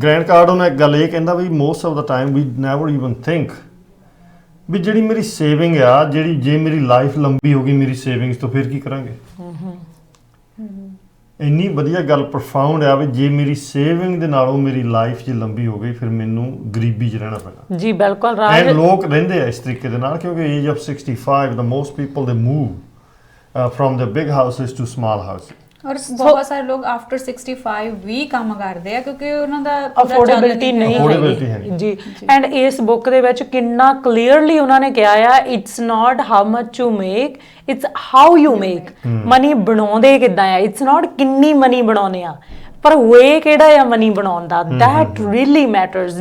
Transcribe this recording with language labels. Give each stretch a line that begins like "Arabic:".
Punjabi: Grand cordon ਇੱਕ ਗੱਲ ਇਹ ਕਹਿੰਦਾ ਵੀ most of ਦਾ time we never even think we ਜਿਹੜੀ ਮੇਰੀ ਸੇਵਿੰਗ ਆ, ਜਿਹੜੀ ਜੇ ਮੇਰੀ ਲਾਈਫ ਲੰਬੀ ਹੋ ਗਈ ਮੇਰੀ ਸੇਵਿੰਗਸ ਤੋਂ ਫਿਰ ਕੀ ਕਰਾਂਗੇ। ਇੰਨੀ ਵਧੀਆ ਗੱਲ ਪ੍ਰੋਫਾਊਂਡ ਆ ਵੀ ਜੇ ਮੇਰੀ ਸੇਵਿੰਗ ਦੇ ਨਾਲੋਂ ਮੇਰੀ ਲਾਈਫ ਜੇ ਲੰਬੀ ਹੋ ਗਈ ਫਿਰ ਮੈਨੂੰ ਗਰੀਬੀ 'ਚ ਰਹਿਣਾ ਪੈਣਾ ਜੀ। ਬਿਲਕੁਲ ਰਾਜ, ਲੋਕ ਰਹਿੰਦੇ ਆ ਇਸ ਤਰੀਕੇ ਦੇ ਨਾਲ ਕਿਉਂਕਿ age of 65
English: the most people they move from the big houses to small houses।
Punjabi: ਔਰ ਬਹੁਤ ਸਾਰੇ ਲੋਕ ਆਫਟਰ 65 ਵੀ ਕੰਮ ਕਰਦੇ ਆ ਕਿਉਂਕਿ ਉਹਨਾਂ ਦਾ ਅਫੋਰਡੇਬਿਲਟੀ ਨਹੀਂ ਹੈ ਜੀ। ਐਂਡ ਇਸ ਬੁੱਕ ਦੇ ਵਿੱਚ ਕਿੰਨਾ ਕਲੀਅਰਲੀ ਉਹਨਾਂ ਨੇ ਕਿਹਾ ਆ,
English: It's not how much you make, it's how you make.
Punjabi: Money ਬਣਾਉਂਦੇ ਕਿੱਦਾਂ ਆ, ਇਟਸ ਨਾਟ ਕਿੰਨੀ ਮਨੀ ਬਣਾਉਨੇ ਆ, ਪਰ ਵੇ ਕਿਹੜਾ ਆ ਮਨੀ ਬਣਾਉਣ ਦਾ,
English: That really matters.